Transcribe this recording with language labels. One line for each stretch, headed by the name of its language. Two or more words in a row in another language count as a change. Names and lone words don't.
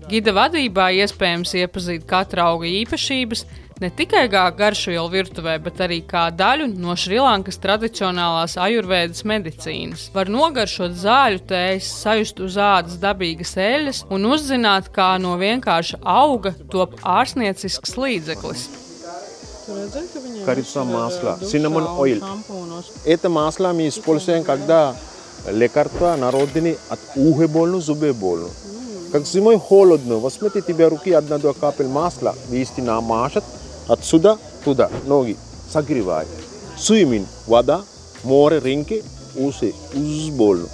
Latvian: Gida vadībā iespējams iepazīt katra auga īpašības, ne tikai kā garšvielu virtuvē, bet arī kā daļu no Šrilankas tradicionālās ajurvēdas medicīnas. Var nogaršot zāļu tējas, sajust uz ādas dabīgas eļas un uzzināt, kā no vienkārša auga top ārstniecisks līdzeklis.
Russian: Корица масла,
English: cinnamon oil.
Russian: Это масло мы используем, когда лекарства народные от ухи больно, зубы больно. Как зимой холодно, возьмите тебе руки 1-2 капель масла, вести намажет, отсюда туда ноги согревает. Swimming, вода, море, рынки, уши, больно.